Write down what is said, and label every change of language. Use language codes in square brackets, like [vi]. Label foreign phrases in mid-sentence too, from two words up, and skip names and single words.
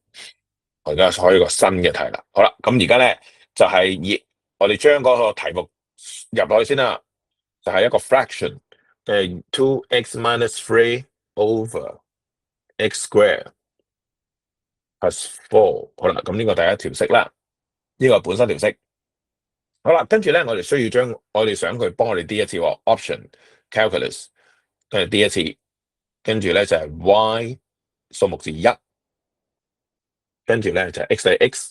[yue] 我而家開一個新嘅題啦。好啦，咁而家咧就係我哋將嗰個題目入落去先啦，就係一個 fraction 嘅 [en] 2x minus 3 over x square plus 4。 [yue] 好啦，咁呢個第一條式啦，呢個本身條式。好啦，跟住咧，我哋需要將我哋想佢幫我哋 D 一次喎， [en] option calculus， [yue] 跟住 D 一次，跟住咧就係 y 數目字1，跟住咧就係 x 係 x。